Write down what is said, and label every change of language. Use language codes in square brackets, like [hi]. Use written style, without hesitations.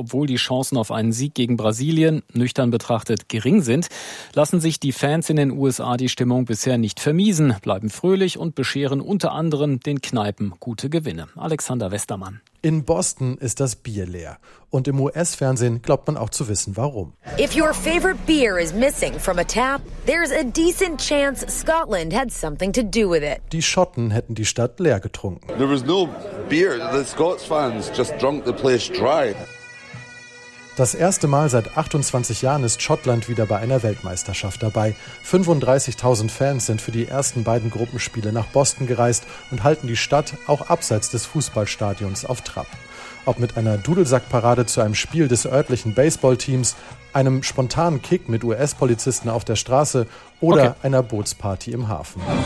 [de] Obwohl die Chancen auf einen Sieg gegen Brasilien nüchtern betrachtet gering sind, lassen sich die Fans in den USA die Stimmung bisher nicht vermiesen, bleiben fröhlich und bescheren unter anderem den Kneipen gute Gewinne. Alexander Westermann. In Boston ist das Bier leer. Und im US-Fernsehen glaubt man auch zu wissen, warum. [en] If your favorite beer is missing from a tap, there's a decent chance Scotland had something to do with it. [de] Die Schotten hätten die Stadt leer getrunken. [en] There was no beer. The Scots fans just drunk the place dry. [de] Das erste Mal seit 28 Jahren ist Schottland wieder bei einer Weltmeisterschaft dabei. 35.000 Fans sind für die ersten beiden Gruppenspiele nach Boston gereist und halten die Stadt auch abseits des Fußballstadions auf Trab. Ob mit einer Dudelsackparade zu einem Spiel des örtlichen Baseballteams, einem spontanen Kick mit US-Polizisten auf der Straße oder einer Bootsparty im Hafen.